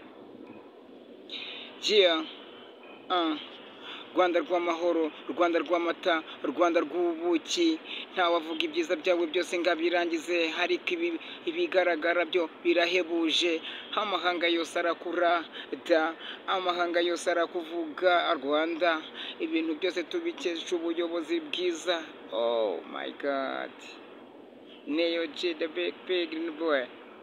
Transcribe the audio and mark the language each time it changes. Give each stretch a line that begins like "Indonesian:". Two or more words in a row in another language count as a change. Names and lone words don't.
Kinyarwanda: Rwanda rw'amahoro, Rwanda rw'amata, Rwanda rw'ubuki, ntawavuga ibyiza byawe byose ngo abirangize, ariko ibigaragara byo birahebuje, amahanga yose arakurata, amahanga yose arakuvuga Rwanda, ibintu byose tubikesha ubuyobozi bwiza.
English: Oh my God, Neo G the big green boy.